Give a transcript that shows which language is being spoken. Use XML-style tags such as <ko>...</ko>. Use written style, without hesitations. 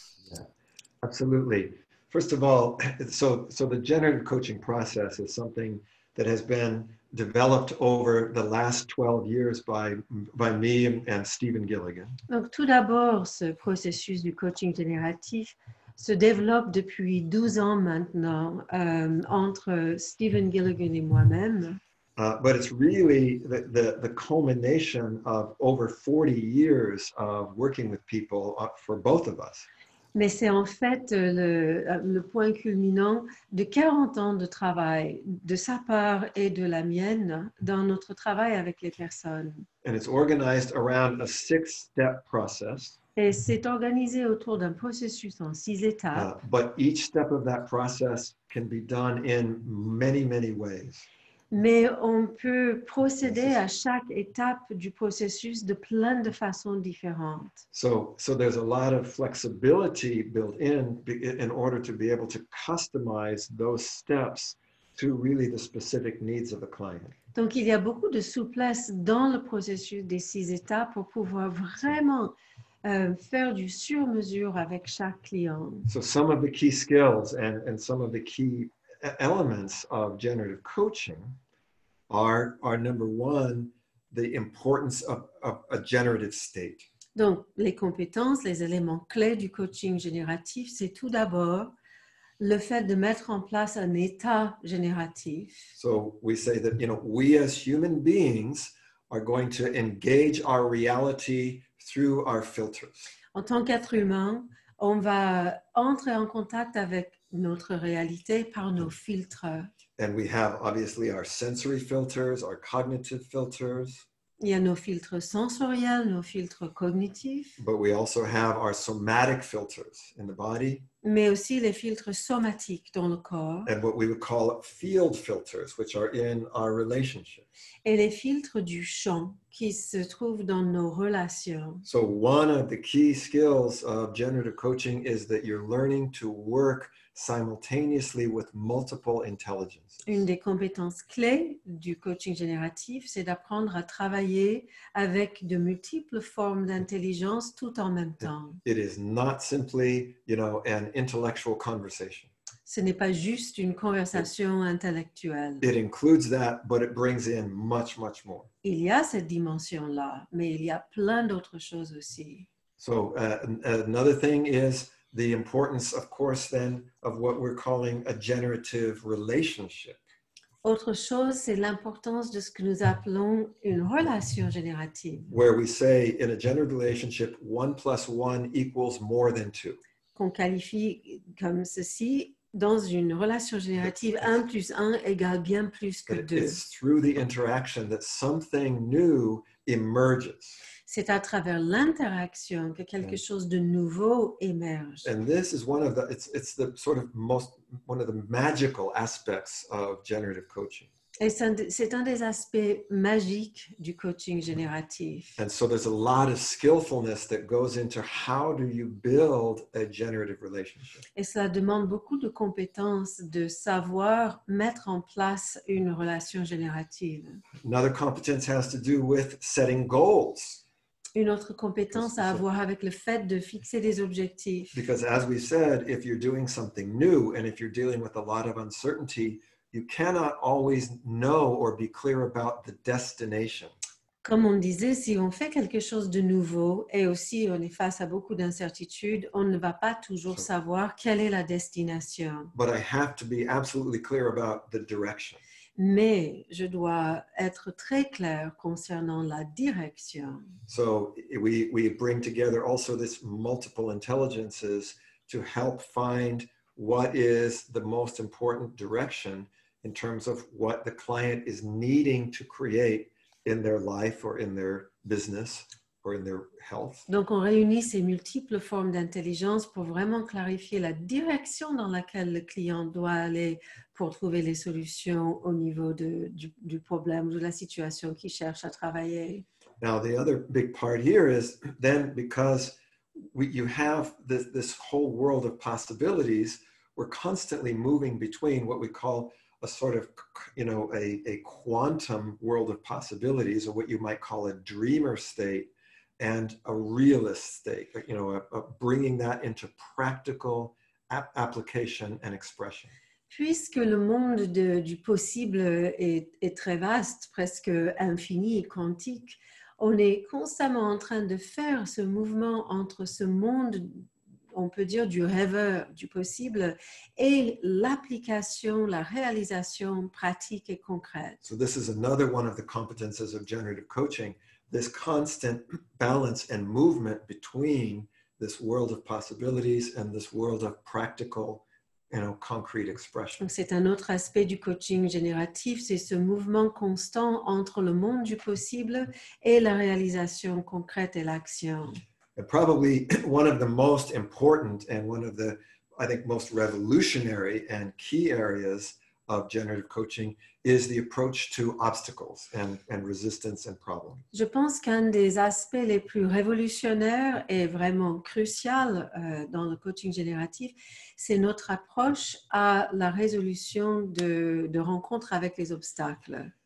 <en>Yeah, absolutely. First of all, so the generative coaching process is something that has been developed over the last 12 years by me and Stephen Gilligan.</en> <fr>Donc, tout d'abord, ce processus du coaching génératif se développe depuis 12 ans maintenant entre Stephen Gilligan et moi-même.</fr> <en>But it's really the culmination of over 40 years of working with people for both of us.</en> <fr>Mais c'est en fait le point culminant de 40 ans de travail de sa part et de la mienne dans notre travail avec les personnes.</fr> <en>And it's organized around a 6-step process.</en> <fr>Et c'est organisé autour d'un processus en 6 étapes.</fr> <en>But each step of that process can be done in many, many ways.</en> <fr>Mais on peut procéder à chaque étape du processus de plein de façons différentes.</fr> <en>So there's a lot of flexibility built in order to be able to customize those steps to really the specific needs of the client.</en> <fr>Donc, il y a beaucoup de souplesse dans le processus des 6 étapes pour pouvoir vraiment faire du sur-mesure avec chaque client.</fr> <en>So some of the key skills and some of the key elements of generative coaching are number one, the importance of a generative state.</en> <fr>Donc, les compétences, les éléments clés du coaching génératif, c'est tout d'abord le fait de mettre en place un état génératif.</fr> <en>So we say that, we as human beings are going to engage our reality through our filters.</en> <fr>En tant qu'être humain, on va entrer en contact avec notre réalité par nos filtres.</fr> <en>And we have obviously our sensory filters, our cognitive filters.</en> <fr>Il y a nos filtres sensoriels, nos filtres cognitifs,</fr> <en>But we also have our somatic filters in the body</en> <fr>mais aussi les filtres somatiques dans le corps</fr> <en>and what we would call field filters, which are in our relationships.</en> <fr>et les filtres du champ qui se trouvent dans nos relations.</fr> <en>So one of the key skills of generative coaching is that you're learning to work simultaneously with multiple intelligences.</en> <fr>Une des compétences clés du coaching génératif, c'est d'apprendre à travailler avec de multiples formes d'intelligence tout en même temps.</fr> <en>It is not simply, an intellectual conversation.</en> <fr>Ce n'est pas juste une conversation intellectuelle.</fr> <en>It includes that, but it brings in much, much more.</en> <fr>Il y a cette dimension-là, mais il y a plein d'autres choses aussi.</fr> <en>So another thing is the importance, of course, then, of what we're calling a generative relationship.</en> <fr>Autre chose, c'est l'importance de ce que nous appelons une relation générative,</fr> <en>Where we say in a generative relationship, 1 + 1 equals more than 2.</en> <fr>qu'on qualifie comme ceci. Dans une relation générative, 1 + 1 égale bien plus que 2.</fr> <en>It's through the interaction that something new emerges.</en> <fr>C'est à travers l'interaction que quelque chose de nouveau émerge.</fr> <en>And this is one of the, it's the sort of one of the magical aspects of generative coaching.</en> <fr>Et c'est un des aspects magiques du coaching génératif.</fr> <en>And so there's a lot of skillfulness that goes into how do you build a generative relationship.</en> <fr>Et cela demande beaucoup de compétences, de savoir mettre en place une relation générative.</fr> <en>Another competence has to do with setting goals.</en> <fr>Une autre compétence à avoir avec le fait de fixer des objectifs.</fr> <en>Because as we said, if you're doing something new and if you're dealing with a lot of uncertainty, you cannot always know or be clear about the destination.</en> <fr>Comme on disait, si on fait quelque chose de nouveau et aussi on est face à beaucoup d'incertitudes, on ne va pas toujours savoir quelle est la destination.</fr> <en>But I have to be absolutely clear about the direction.</en> <fr>Mais je dois être très clair concernant la direction.</fr> <en>So we bring together also this multiple intelligences to help find what is the most important direction in terms of what the client is needing to create in their life or in their business or in their health.</en> <fr>Donc, on réunit ces multiples formes d'intelligence pour vraiment clarifier la direction dans laquelle le client doit aller pour trouver les solutions au niveau du problème ou de la situation qu'il cherche à travailler.</fr> <en>Now, the other big part here is then because you have this whole world of possibilities, we're constantly moving between what we call a sort of, a quantum world of possibilities, or what you might call a dreamer state, and a realist state, bringing that into practical application and expression.</en> <fr>Puisque le monde du possible est très vaste, presque infini et quantique, on est constamment en train de faire ce mouvement entre ce monde, on peut dire, du rêveur, du possible, et l'application, la réalisation pratique et concrète.</fr> <en>So this is another one of the competences of generative coaching, this constant balance and movement between this world of possibilities and this world of practical, concrete expression.</en> <fr>Donc, c'est un autre aspect du coaching génératif, c'est ce mouvement constant entre le monde du possible et la réalisation concrète et l'action.</fr> <en>And probably one of the most important and one of the, I think, most revolutionary and key areas of generative coaching is the approach to obstacles and resistance and problems.</en> <fr>Je pense qu'un des aspects les plus révolutionnaires et vraiment crucial dans le coaching génératif, c'est notre approche à la résolution de rencontres avec les obstacles.</fr>